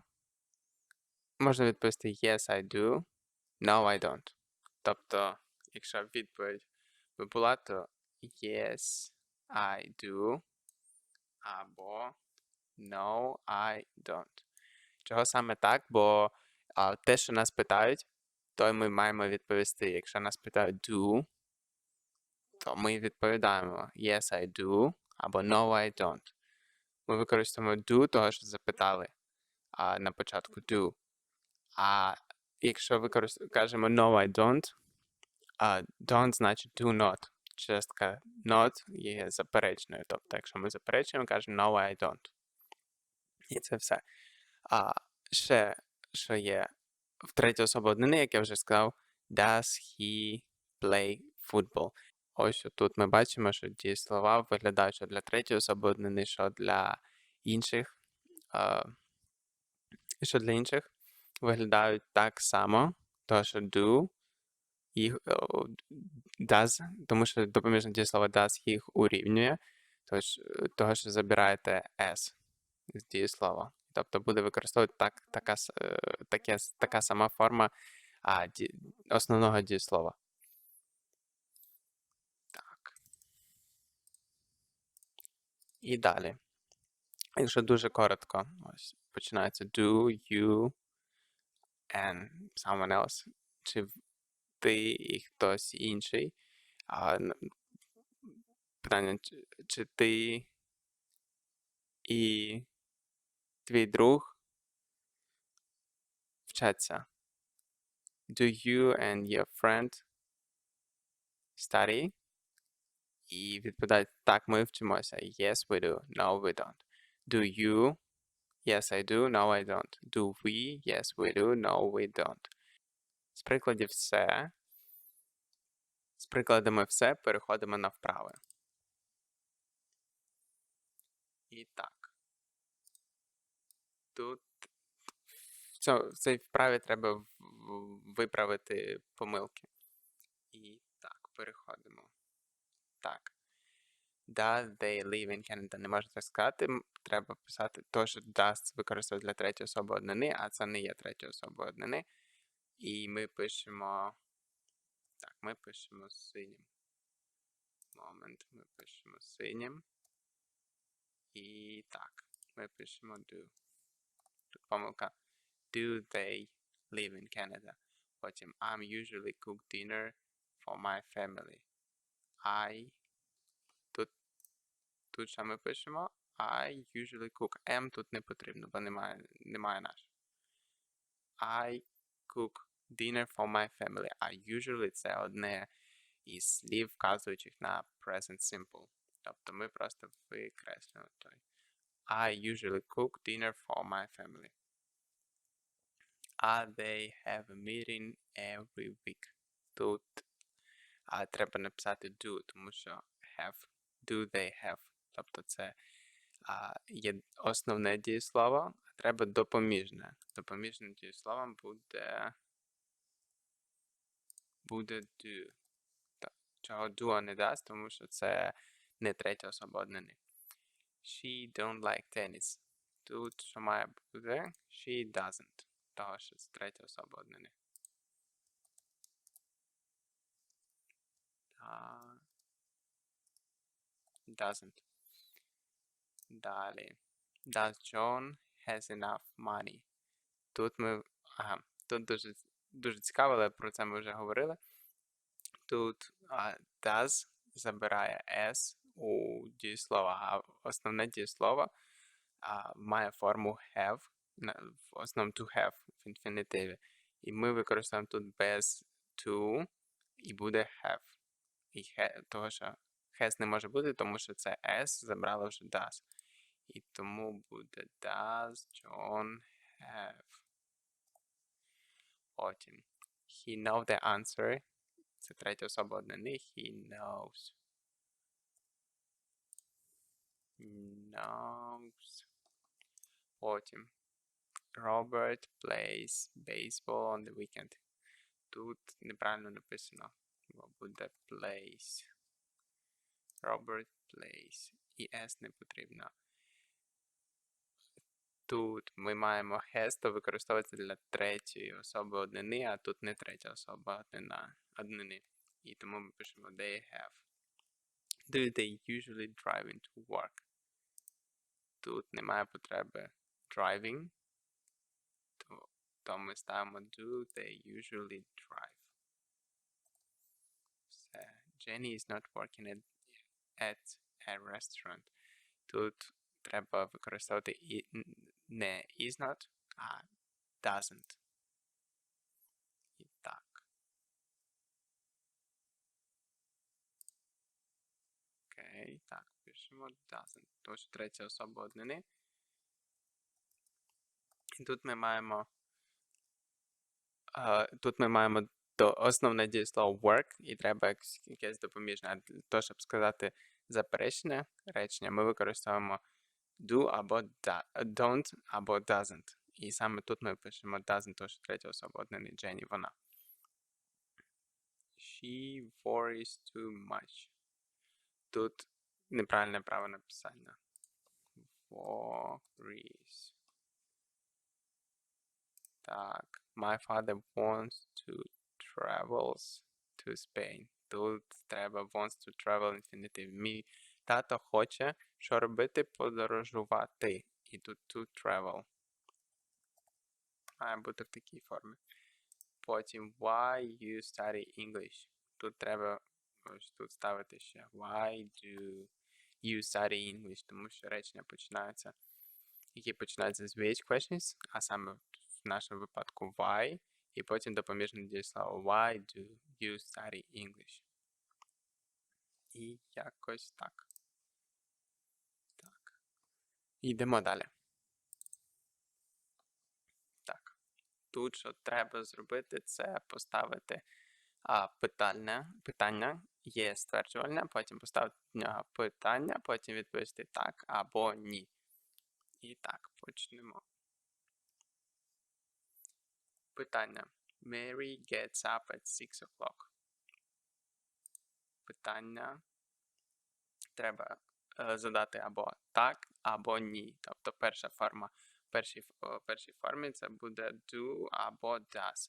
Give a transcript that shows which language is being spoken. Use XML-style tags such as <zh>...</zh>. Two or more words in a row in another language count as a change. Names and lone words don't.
<uk>Можна відповісти</uk> <en>yes, I do, no, I don't.</en> <uk>Тобто, якщо відповідь би була, то</uk> <en>yes, I do,</en> <uk>або</uk> <en>no, I don't.</en> <uk>Чого саме так? Бо те, що нас питають, то ми маємо відповісти. Якщо нас питають do, то ми відповідаємо</uk> <en>yes, I do,</en> <uk>або</uk> <en>no, I don't.</en> <uk>Ми використовуємо do, того, що запитали на початку do. А якщо кажемо</uk> <en>no, I don't,</en> <uk>don't значить</uk> <en>do not.</en> <uk>Частка not є заперечною. Тобто, якщо ми заперечуємо, кажемо</uk> <en>no, I don't.</en> <uk>І це все. Ще, що є в третій особі однини, як я вже сказав,</uk> <en>does he play football?</en> <uk>Ось тут ми бачимо, що дієслова виглядають, що для третьої особи однини, що для інших, виглядають так само, тому що</uk> <en>do, does,</en> <uk>тому що допоміжне дієслово does їх урівнює, того, що забираєте s з дієслова. Тобто буде використовувати така сама форма основного дієслова. Так. І далі. Якщо дуже коротко, ось починається</uk> <en>do, you, and someone else.</en> <uk>Чи ти і хтось інший. Питання, чи ти і твій друг вчаться?</uk> <en>Do you and your friend study?</en> <uk>І відповідають, так, ми вчимося.</uk> <en>Yes, we do. No, we don't. Do you? Yes, I do. No, I don't. Do we? Yes, we do. No, we don't.</en> <uk>З прикладів все. З прикладами все переходимо на вправи. І так. Тут в цій вправі треба виправити помилки. І так, переходимо. Так.</uk> <en>Does they live in Canada?</en> <uk>Не можна так сказати. Треба писати то, що does використовують для третьої особи однини, а це не є третьою особою однини. І ми пишемо... Так, ми пишемо синім. Момент, ми пишемо синім. І так, ми пишемо do. Тут помилка.</uk> <en>Do they live in Canada? Потім I'm usually cook dinner for my family.</en> <uk>Тут що ми пишемо?</uk> <en>I usually cook.</en> <uk>M тут не потрібно, бо немає наш.</uk> <en>I cook dinner for my family. I usually</en> <uk>це одне із слів, вказуючих на</uk> <en>present simple.</en> <uk>Тобто ми просто викреслюємо той.</uk> <en>I usually cook dinner for my family. They have a meeting every week.</en> <uk>Тут треба написати do, тому що have.</uk> <en>Do they have.</en> <uk>Тобто це є основне дієслово, а треба допоміжне. Допоміжним дієсловом буде do. Чого do не дасть, тому що це не третя особа однини.</uk> <en>She don't like tennis.</en> <uk>Тут що має бути?</uk> <en>She doesn't.</en> <uk>Того, що це третя особа однини. Doesn't. Далі.</uk> <en>Does John has enough money?</en> <uk>Тут дуже цікаво, але про це ми вже говорили. Тут does забирає s у дієслова, а основне дієслово має форму have, в основному</uk> <en>to have</en> <uk>в інфінітиві. І ми використовуємо тут без to і буде have. І того, що has не може бути, тому що це s забрало вже does. І тому буде</uk> <en>does John have. Потім. He know the answer.</en> <uk>Це третя особа однини.</uk> <en>He knows. Knows.</en> <uk>Потім.</uk> <en>Robert plays baseball on the weekend.</en> <uk>Тут неправильно написано. Бо буде plays.</uk> <en>Robert plays.</en> <uk>І S не потрібно. Тут ми маємо has, то використовується для третьої особи однини, а тут не третя особа однини. І тому ми пишемо</uk> <en>they have. Do they usually drive into work?</en> <uk>Тут немає потреби driving, то ми ставимо</uk> <en>do they usually drive.</en> <uk>Все.</uk> <en>Jenny is not working at a restaurant.</en> <uk>Тут треба використовувати не</uk> <en>is not,</en> <uk>а doesn't. І так. Окей, так, пишемо doesn't. Тому що третя особа однини. І тут ми маємо основне дієслово work, і треба якесь допоміжне. Для того, щоб сказати заперечне речення, ми використовуємо do або don't, або doesn't. І саме тут ми пишемо doesn't, тому що третя особа однини, Jenny, вона.</uk> <en>She worries too much.</en> <uk>Тут неправильне право написання. Worries. Так.</uk> <en>My father wants to travel to Spain.</en> <uk>Тут треба</uk> <en>wants to travel</en> <uk>інфінітив. Мій тато хоче, що робити? Подорожувати. І тут</uk> <en>to travel.</en> <uk>Має бути в такій формі.</uk> <en>Потім why you study English.</en> <uk>Тут треба ось тут ставити ще</uk> <en>why do you study English,</en> <uk>тому що речення починаються, які починаються з</uk> <en>VH questions,</en> <uk>а саме в нашому випадку why, і потім допоміжне дієслово</uk> <en>why do you study English.</en> <uk>І якось так. Так. Йдемо далі. Так. Тут, що треба зробити, це поставити питання, є ствержувальне, потім поставити в нього питання, потім відповісти так або ні. І так, почнемо. Питання.</uk> <en>Mary gets up at 6 o'clock.</en> <uk>Питання треба задати або так, або ні. Тобто перша форма, в першій формі це буде do або does.</uk>